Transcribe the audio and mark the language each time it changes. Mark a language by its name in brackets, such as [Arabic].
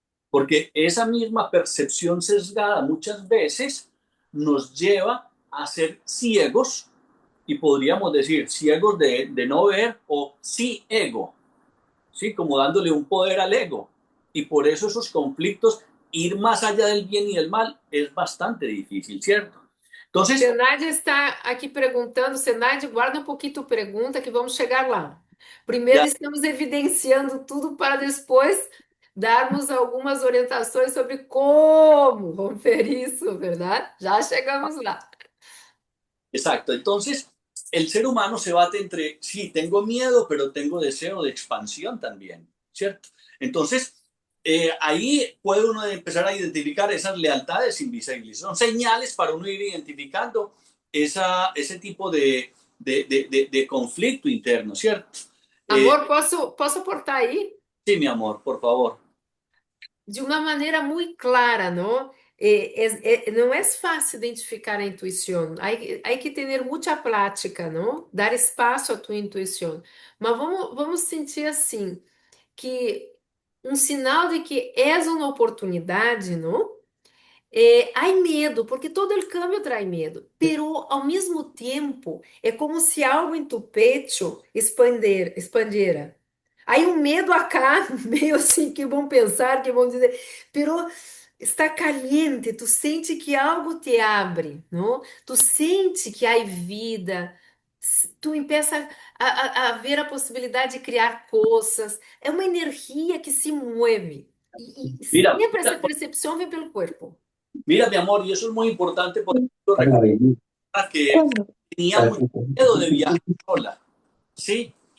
[Spanish] Porque esa misma percepción sesgada muchas veces nos lleva a ser ciegos y podríamos decir ciegos de no ver o sí ego, ¿sí? Como dándole un poder al ego. Y por eso esos conflictos, ir más allá del bien y del mal, es bastante difícil, ¿cierto? Entonces, [Portuguese] Senaide está aqui perguntando. Senaide, guarda um pouquinho tua pergunta que vamos chegar lá. Primeiro, [Spanish] ya, [Portuguese] estamos evidenciando tudo para depois darmos algumas orientações sobre como romper isso, verdade? Já chegamos lá. [Spanish] exacto. Entonces, el ser humano se bate entre, sí, tengo miedo, pero tengo deseo de expansión también, ¿cierto? Entonces, ahí puede uno empezar a identificar esas lealtades invisibles. Son señales para uno ir identificando ese tipo de conflicto interno, ¿cierto? [Portuguese] Amor, posso aportar aí? [Spanish] Sí, mi amor, por favor. [Portuguese] De uma maneira muito clara, não? Não é fácil identificar a intuição. [Spanish] Hay que [Portuguese] ter muita prática, não? Dar espaço à tua intuição. Mas vamos sentir assim, que um sinal de que és uma oportunidade, não? Há medo, porque todo o cambio traz medo, pero ao mesmo tempo é como se algo em [Spanish] tu pecho expandiera. [Portuguese] Há um medo acá, meio assim, que vão pensar, que vão dizer, [Spanish] pero está caliente, [Portuguese] tu sente que algo te abre, não? Tu sente que há vida, [Spanish] tu empieza a ver [Portuguese] a possibilidade de criar coisas, é uma energia que se move. E [Spanish] Mira, [Portuguese] sempre essa percepção vem pelo corpo. [Spanish] mira, mi amor, y eso es muy importante porque yo recuerdo que tenía mucho miedo de viajar sola, ¿sí?